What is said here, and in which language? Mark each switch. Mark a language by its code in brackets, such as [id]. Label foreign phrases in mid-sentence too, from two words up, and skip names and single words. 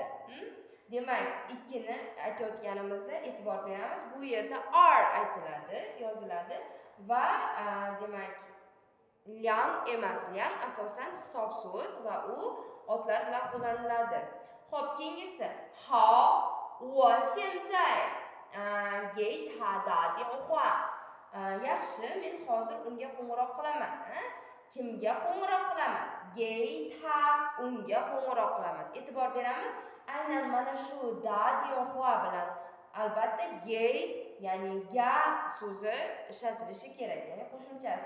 [uz] Demak, ikkini aytayotganimizda e'tibor beramiz. Bu yerda r aytiladi, yoziladi va demak liang emas. Liang asosan hisob so'z va u otlar bilan qo'llaniladi. Xo'p, keyingisi [zh] 好，我现在给他打电话. [uz] Yaxshi, men hozir unga qo'ng'iroq qilaman. Kimga qo'ng'iroq qilaman? [zh] 给他, [uz] unga qo'ng'iroq qilaman. E'tibor beramiz, aynan mana shu [zh] 打电话 [uz] bilan albatta gei, ya'ni ga so'zi ishlatilishi kerak, ya'ni qo'shimchasi.